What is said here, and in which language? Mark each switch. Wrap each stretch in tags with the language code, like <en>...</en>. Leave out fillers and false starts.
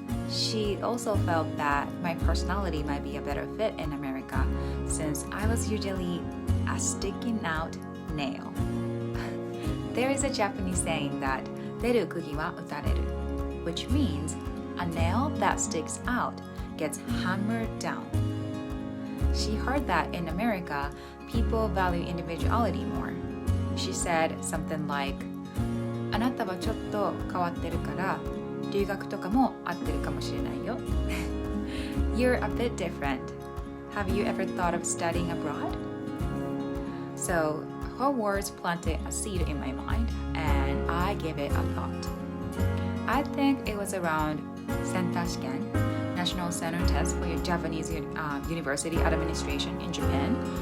<en>She also felt that my personality might be a better fit in America since I was usually a sticking out nail. There is a Japanese saying that</en> <ja>出る釘は打たれる,</ja> <en>which means a nail that sticks out gets hammered down. She heard that in America, people value individuality more. She said something like,</en> <ja>あなたはちょっと変わってるから留学とかも合ってるかもしれないよ.</ja> <en>You're a bit different. Have you ever thought of studying abroad? So, her words planted a seed in my mind and I gave it a thought. I think it was around Sentashiken, National Center Test for your Japanese University Administration in Japan.</en>